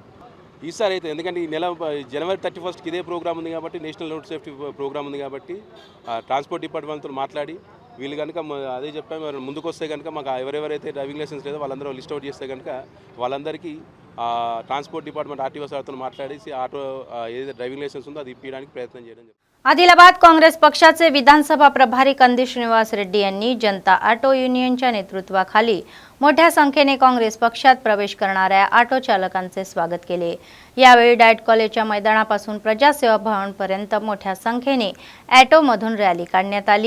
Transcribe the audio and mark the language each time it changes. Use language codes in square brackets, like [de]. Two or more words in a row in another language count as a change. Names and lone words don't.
[te] ఈసారి అయితే ఎందుకంటే ఈ నెల జనవరి 31కి ఇదే ప్రోగ్రామ్ ఉంది కాబట్టి, [en] national road safety program [te] ఉంది కాబట్టి [en] transport departmentతో [te] మాట్లాడి వీళ్ళు కనుక అదే చెప్పాము, మరి ముందుకు వస్తే కనుక మాకు ఎవరెవరైతే [en] driving license [te] లేదో వాళ్ళందరూ [en] list out [te] చేస్తే కనుక వాళ్ళందరికీ [en] transport department RTO sirతో [te] మాట్లాడేసి ఆటో ఏదైతే [en] driving license [te] ఉందో అది ఇప్పించడానికి प्रयत्न చేయడం జరుగుతుంది. [mr] आदिलाबाद काँग्रेस पक्षाचे विधानसभा प्रभारी कंदी श्रीनिवास रेड्डी यांनी जनता ऑटो युनियनच्या नेतृत्वाखाली मोठ्या संख्येने काँग्रेस पक्षात प्रवेश करणाऱ्या ऑटो चालकांचे स्वागत केले. यावेळी डायट कॉलेजच्या मैदानापासून प्रजासेवा भवनपर्यंत मोठ्या संख्येने ऑटोमधून रॅली काढण्यात आली.